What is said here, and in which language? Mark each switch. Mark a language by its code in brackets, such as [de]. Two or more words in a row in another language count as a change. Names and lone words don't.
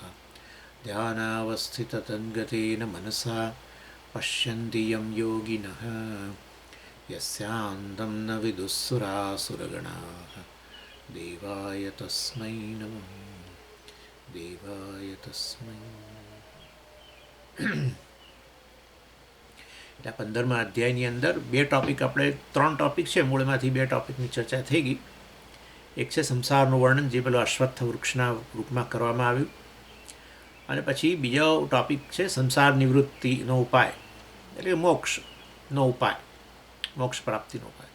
[sa] ध्यानावस्थिततद्गतेन मनसा पश्यन्ति यं योगिनः यस्यान्तं न विदुःसुरासुरगणाः। देवाय तस्मै नमः देवाय तस्मै। [gu] એટલે 15મા અધ્યાયની અંદર બે ટૉપિક આપણે ત્રણ ટૉપિક છે મૂળમાંથી બે ટૉપિકની ચર્ચા થઈ ગઈ. એક છે સંસારનું વર્ણન જે પેલો અશ્વત્થ વૃક્ષના રૂપમાં કરવામાં આવ્યું અને પછી બીજો ટૉપિક છે સંસાર નિવૃત્તિનો ઉપાય એટલે મોક્ષનો ઉપાય મોક્ષ પ્રાપ્તિનો ઉપાય.